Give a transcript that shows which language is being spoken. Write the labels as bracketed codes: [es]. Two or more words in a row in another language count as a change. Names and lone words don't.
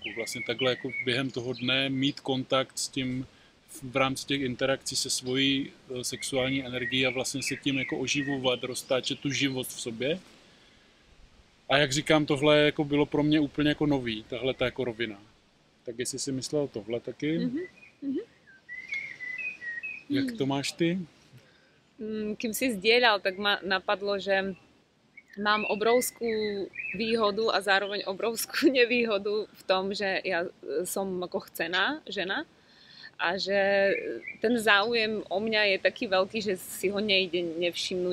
[cs] Vlastně takhle jako během toho dne mít kontakt s tím v rámci těch interakcí se svojí sexuální energií a vlastně se tím jako oživovat, roztáčet tu život v sobě. A jak říkám, tohle jako bylo pro mě úplně jako nový, tahle ta jako rovina. Tak jestli si myslel tohle taky, jak to máš ty? [sk] Kým si zdieľal, tak ma napadlo, že mám obrovskú výhodu a zároveň obrovskú nevýhodu v tom, že ja som ako chcená žena a že ten záujem o mňa je taký veľký, že si ho nejde nevšimnúť.